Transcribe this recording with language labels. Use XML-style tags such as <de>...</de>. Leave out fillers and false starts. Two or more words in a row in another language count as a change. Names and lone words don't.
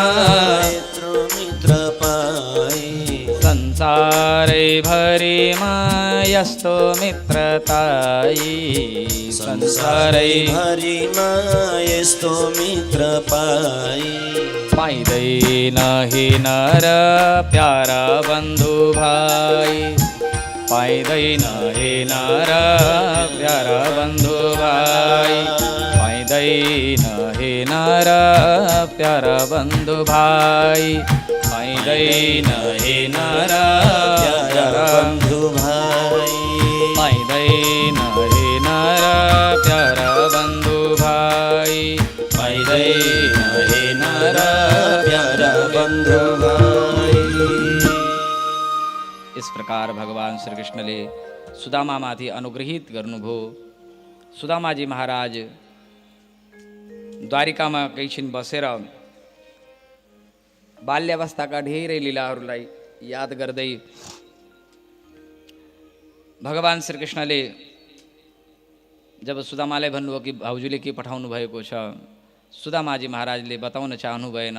<ne>यत्रो मित्र पाई, संसारै भरिमा यस्तो मित्रताई, संसारै भरिमा यस्तो मित्र पाई, पाइँदैन हे नर प्यारा बन्धु भाइ, पाइँदैन हे नर प्यारा बन्धु भाइ, पाइँदैन हे नर प्यारा बन्धु भाइ, पाइँदैन हे नर प्यारा बन्धु भाइ, पाइँदैन हे नर प्यारा बन्धु भाइ, पाइँदैन हे नर प्यारा बन्धु भाइ।</ne> <hi>इस प्रकार</hi> <ne>भगवान श्री कृष्णले सुदामामाथि अनुग्रहित गर्नुभयो। सुदामाजी महाराज द्वारिकामा कैछिन बसेर बाल्यावस्थाका ढेरै लीलाहरूलाई याद गर्दै भगवान श्री कृष्णले जब सुदामालाई भन्नुभयो कि भाउजूले के पठाउनु भएको छ, सुदामाजी महाराजले बताउन चाहनु भएन।</ne>